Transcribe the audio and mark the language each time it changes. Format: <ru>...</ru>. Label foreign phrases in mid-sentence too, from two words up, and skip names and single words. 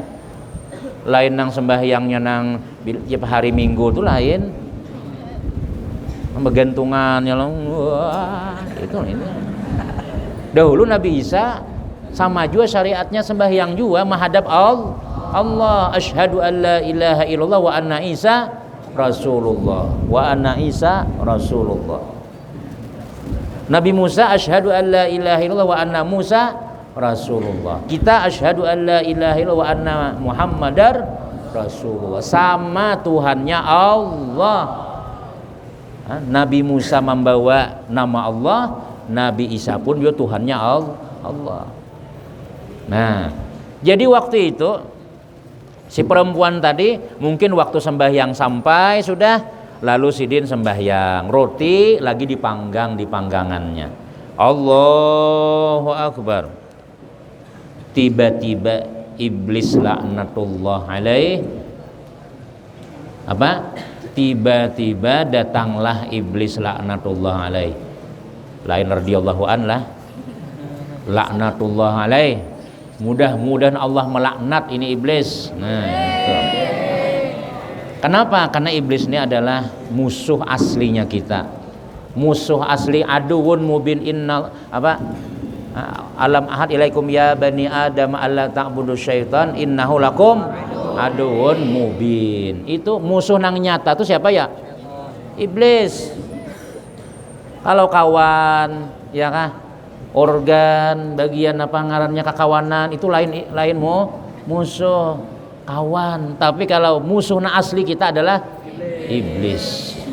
<bjn>Lain nang sembahyangnya nang hari Minggu itu lain. Begantungannya wah, itu ini.</bjn> <id>Dahulu Nabi Isa sama juga syariatnya sembahyang juga menghadap Allah.</id> <ar>أشهد أن لا إله إلا الله وأن عيسى رسول الله. وأن عيسى رسول الله. Nabi Musa أشهد أن لا إله إلا الله وأن موسى رسول الله. Kita أشهد أن لا إله إلا الله وأن محمدا رسول الله.</ar> <id>Sama Tuhannya Allah. Nabi Musa membawa nama Allah, Nabi Isa pun juga Tuhannya Allah.</id> <bjn>Nah, jadi waktu itu si perempuan tadi mungkin waktu sembahyang sampai sudah, lalu sidin sembahyang, roti lagi dipanggang di panggangannya.</bjn> <ar>الله أكبر.</ar> <id>Tiba-tiba iblis</id> <ar>لعنة الله عليه</ar> <id>apa? Tiba-tiba datanglah iblis</id> <ar>لعنة الله عليه.</ar> <bjn>Lain</bjn> <ar>رضي الله عن</ar> <bjn>lah.</bjn> <ar>لعنة الله عليه.</ar> <id>Mudah-mudahan Allah melaknat ini iblis. Nah, itu. Kenapa? Karena iblis ini adalah musuh aslinya kita. Musuh asli,</id> <ar>عدو مبين</ar> <id>innal apa?</id> <ar>ألم أعهد إليكم يا بني آدم أن لا تعبدوا الشيطان إنه لكم عدو مبين.</ar> <bjn>Itu musuh nang nyata tuh siapa ya? Iblis. Kalau kawan, ya kah? Organ, bagian apa ngarannya kekawanan itu lain musuh, kawan.</bjn> <id>Tapi kalau musuh asli kita adalah iblis.</id>